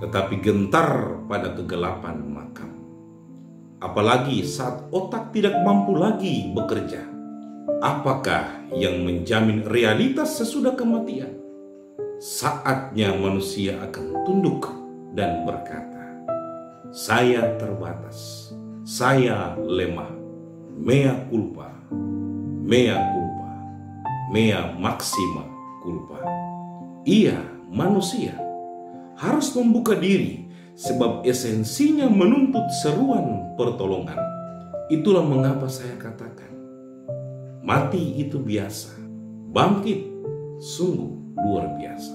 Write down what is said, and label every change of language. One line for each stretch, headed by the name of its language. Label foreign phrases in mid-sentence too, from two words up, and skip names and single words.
Indonesian: tetapi gentar pada kegelapan makam. Apalagi saat otak tidak mampu lagi bekerja. Apakah yang menjamin realitas sesudah kematian? Saatnya manusia akan tunduk dan berkata, "Saya terbatas, saya lemah,
Latin: mea culpa, mea culpa, mea maxima culpa."
Indonesian: Ia, manusia, harus membuka diri sebab esensinya menuntut seruan pertolongan. Itulah mengapa saya katakan, mati itu biasa, bangkit sungguh luar biasa.